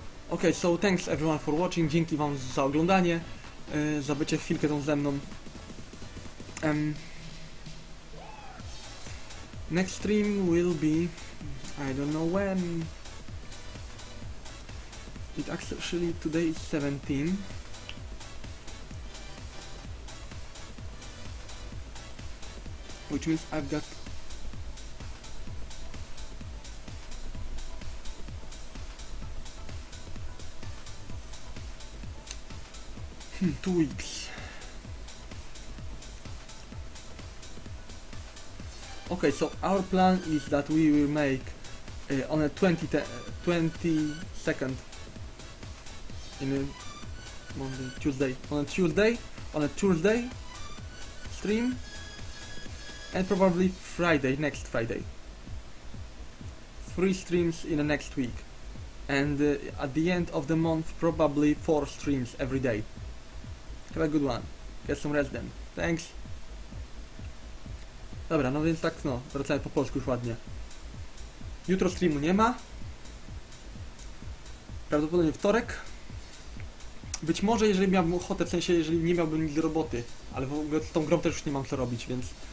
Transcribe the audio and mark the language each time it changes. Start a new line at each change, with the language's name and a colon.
English: Ok, so thanks everyone for watching,
Polish: dzięki wam za oglądanie, za bycie chwilkę tą ze mną.
English: Next stream will be, I don't know when, it actually today is 17. Which means I've got 2 weeks. Okay, so our plan is that we will make on a 22nd in a Monday, Tuesday, on a Tuesday stream, and probably Friday, next Friday. 3 streams in the next week, and at the end of the month probably 4 streams every day. Have a good one. Get some rest then. Thanks.
Polish: Dobra, no więc tak, no, wracamy po polsku już ładnie. Jutro streamu nie ma. Prawdopodobnie wtorek. Być może jeżeli miałbym ochotę, w sensie jeżeli nie miałbym nic do roboty, ale w ogóle z tą grą też już nie mam co robić, więc...